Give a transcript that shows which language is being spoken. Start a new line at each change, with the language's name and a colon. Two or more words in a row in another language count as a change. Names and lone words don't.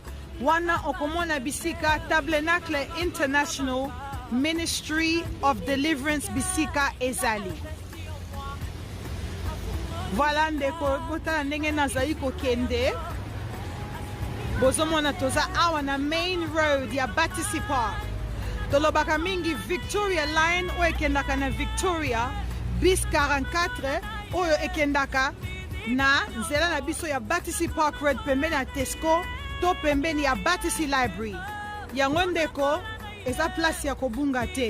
Lingala: Wana okomona bisika Tabernacle International Ministry of Deliverance bisika ezali. Voilà ndeko botala ndenge nazali kokende. Bozomona toza awa na
English: main road
Lingala: ya Battersea Park. Tolobaka mingi Victoria Line oyo ekendaka na Victoria bis 44 oyo ekendaka na nzela na biso ya Battersea Park Road pembeni ya Tesco to pembeni ya Battersea Library. Yango ndeko eza place ya kobunga te.